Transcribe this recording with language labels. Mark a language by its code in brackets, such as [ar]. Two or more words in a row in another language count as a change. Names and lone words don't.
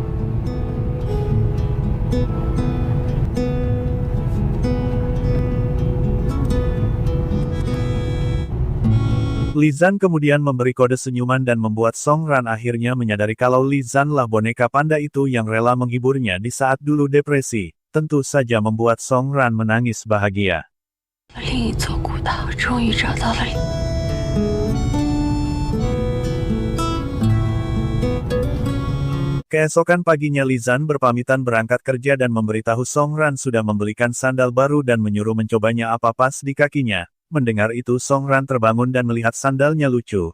[id] Li Zan kemudian memberi kode senyuman dan membuat Song Ran akhirnya menyadari kalau Li Zan lah boneka panda itu yang rela menghiburnya di saat dulu depresi. Tentu saja membuat Song Ran menangis bahagia. [zh] 另一座古道，终于找到了。 [id] Keesokan paginya Li Zan berpamitan berangkat kerja dan memberitahu Song Ran sudah membelikan sandal baru dan menyuruh mencobanya apa pas di kakinya. Mendengar itu Song Ran terbangun dan melihat sandalnya lucu.